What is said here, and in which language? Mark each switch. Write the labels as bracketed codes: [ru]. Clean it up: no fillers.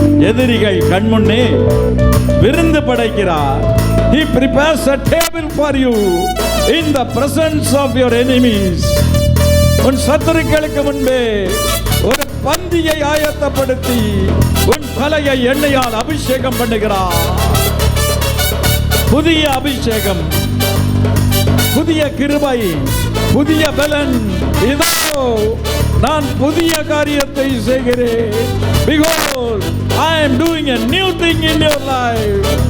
[ta] எதிரிகள் கண்முன்னே விருந்து படைக்கிறார். [en] He prepares a table for you in the presence of your enemies. [ta] உன் சத்துருக்களுக்கு முன்பே ஒரு பந்தியை ஆயத்தப்படுத்தி உன் தலையை எண்ணெயால் அபிஷேகம் பண்ணுகிறார். புதிய அபிஷேகம், புதிய கிருபை, புதிய பலன். இதோ நான் புதிய காரியத்தை செய்கிறேன். [en] Behold, I am doing a new thing in your life.